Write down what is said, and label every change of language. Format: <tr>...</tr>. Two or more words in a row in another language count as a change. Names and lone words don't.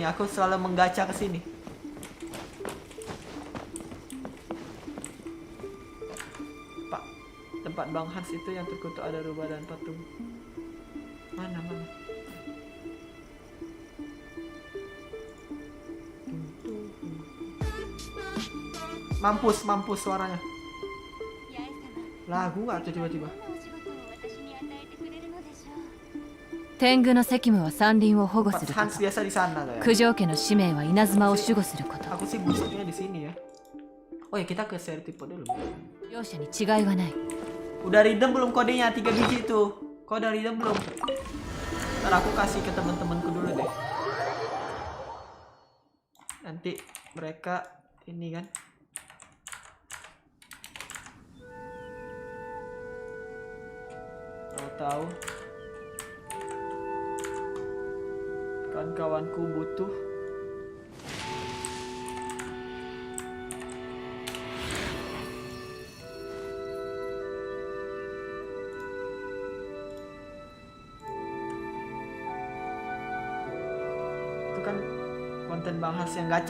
<id>Aku selalu menggacha ke sini. Pak, tempat Bang Hans itu yang terkutuk ada rubah dan patung. Mana? Mampus suaranya. Lagu nggak tuh tiba-tiba.</id> <ja>天狗の責務は山林を保護するこ Hans と。</ja> <id>biasa di sana tuh ya.</id> <ja>九条家の使命は稲妻を守護すること。</ja> <id>Aku sih busuknya di sini ya. Oh ya kita ke seri tipe dulu.</id> <ja>両者に違いはない。</ja> <id>Udah redeem belum kodenya 3 biji tuh? Kok udah redeem belum? Ntar aku kasih ke teman-temanku dulu deh. Nanti mereka ini kan. Tahu kawan-kawanku butuh itu kan konten Bang Has yang gacha.</id>